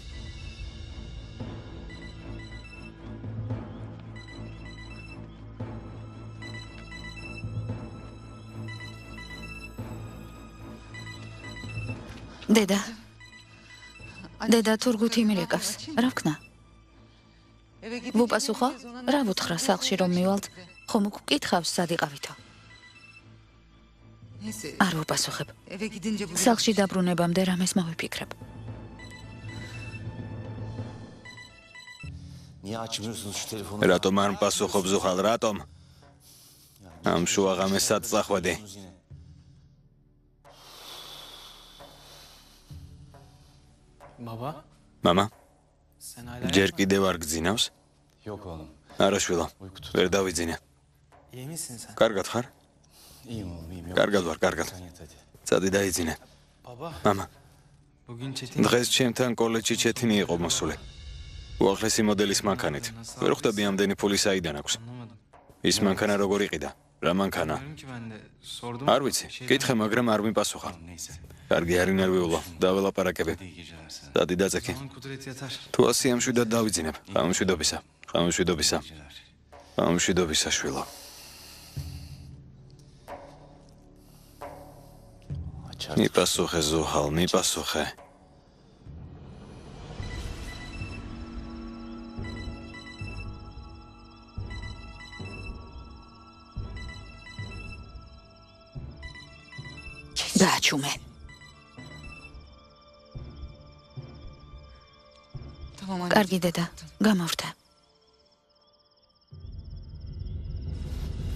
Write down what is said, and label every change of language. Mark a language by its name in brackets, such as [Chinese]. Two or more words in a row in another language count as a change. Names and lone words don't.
[Georgian] დედა, დედა თურგუთი მირეკავს. რა ვქნა? ვუპასუხო? რა ვუთხრა სახლში რომ მივალთ? ხომ გკითხავს სად იყავითო? არ ვუპასუხებ. სახლში დაბრუნებამდე რამეს მოვიფიქრებ. [Turkish] Niye açmıyorsunuz şu telefonu? [Georgian] რატომ არ მპასუხობ ზუხალ, რატომ? ამ შუაღამეს სად წახვედი? [Turkish] Baba, [Georgian] მამა, [Turkish] sen hala [Georgian] ჯერ კიდევ არ გძინავს? [Turkish] Yok oğlum. [Georgian] არა შვილო, ვერ დავიძინე. [Turkish] iyi misin sen? [Georgian] კარგად ხარ? [Turkish] İyiyim oğlum iyiyim. Yok. [Georgian] კარგად ვარ, კარგად. [Turkish] Sen yat hadi. [Georgian] წადი დაიძინე. [Turkish] Baba, [Georgian] მამა, [Turkish] bugün Çetin [Georgian] დღეს ჩემთან კოლეჯში ჩეთინი იყო მოსული. უახლესი მოდელის მანქანით. ვერ ხვდები ამდენი ფული საიდან აქვს. [Turkish] anlamadım. [Georgian] ის მანქანა როგორ იყიდა? რა მანქანა? [Turkish] Diyorum ki ben de sordum. [Georgian] არ ვიცი, კითხე, მაგრამ არ მიპასუხა. [Turkish] Neyse. [Georgian] კარგი არ ინერვიულო, დაველაპარაკები. [Turkish] İyi geceler sana. [Georgian] წადი დაწექი. [Turkish] Tamam Kudret yatar. [Georgian] თუ ასე ამშვიდად დავიძინებ. გამშვიდობისა. გამშვიდობისა. [Turkish] Geceler. [Georgian] გამშვიდობისა შვილო. [Turkish] Açar. [Georgian] მიპასუხე ზუჰალ, მიპასუხე. დააჩუმე. [Turkish] Tamam anne. [Georgian] კარგი დედა, გამოვრდა.